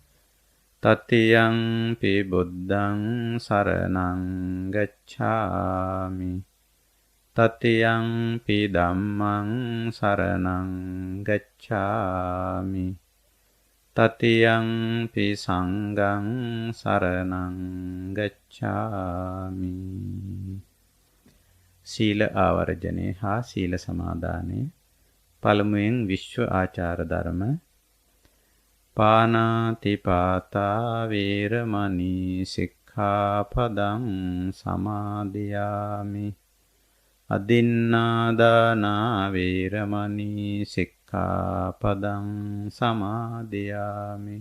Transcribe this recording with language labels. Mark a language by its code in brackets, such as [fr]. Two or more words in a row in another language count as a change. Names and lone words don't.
[pi] තතියං පි බුද්ධං සරණං ගච්ඡාමි තතියං පි ධම්මං සරණං ගච්ඡාමි තතියං පි සංඝං සරණං ගච්ඡාමි [si] සීල ආවර්ජනේ හා සීල සමාදානයේ පළමුවෙන් විශ්ව ආචාර ධර්ම. [pi] පානාති පාතා වේරමණී සික්ඛාපදං සමාදියාමි. අදින්නාදානා වේරමණී සික්ඛාපදං සමාදියාමි.